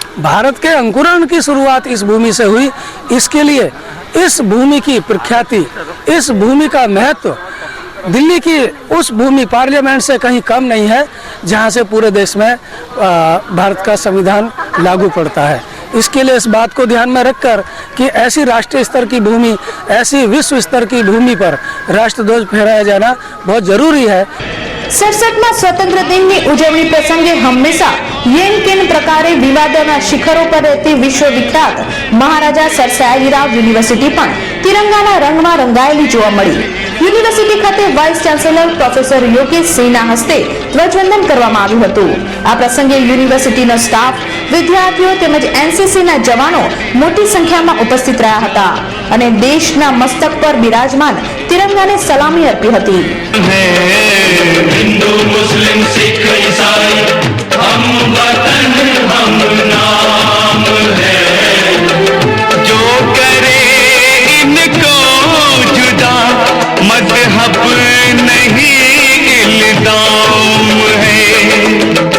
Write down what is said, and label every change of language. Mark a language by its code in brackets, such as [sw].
[hi] भारत के अंकुरण की शुरुआत इस भूमि से हुई। इसके लिए इस भूमि की प्रख्याति, इस भूमि का महत्व दिल्ली की उस भूमि पार्लियामेंट से कहीं कम नहीं है जहां से पूरे देश में भारत का संविधान लागू पड़ता है। इसके लिए इस बात को ध्यान में रखकर कि ऐसी राष्ट्रीय स्तर की भूमि, ऐसी विश्व स्तर की भूमि पर राष्ट्रध्वज फहराया जाना बहुत जरूरी है। [gu] 67માં સ્વતંત્ર દિનની ઉજવણી પ્રસંગે હંમેશા યેન કેન પ્રકારે વિવાદોના શિખરો પર રહેતી વિશ્વવિખ્યાત મહારાજા સર સયાજીરાવ યુનિવર્સિટી પણ તિરંગાના રંગમાં રંગાયેલી જોવા મળી। યુનિવર્સિટી ખાતે વાઇસ ચાન્સેલર પ્રોફેસર યોગેશ સિંહના હસ્તે ધ્વજવંદન કરવામાં આવ્યું હતું। આ પ્રસંગે યુનિવર્સિટીનો સ્ટાફ, વિદ્યાર્થીઓ તેમજ એનસીસીના જવાનો મોટી સંખ્યામાં ઉપસ્થિત રહ્યા હતા અને દેશના મસ્તક પર બિરાજમાન તિરંગાને સલામી અર્પી હતી। [hi] हिंदू मुस्लिम सिख ईसाई हम वतन हम नाम है, जो करे इनको जुदा मजहब नहीं इल्जाम है।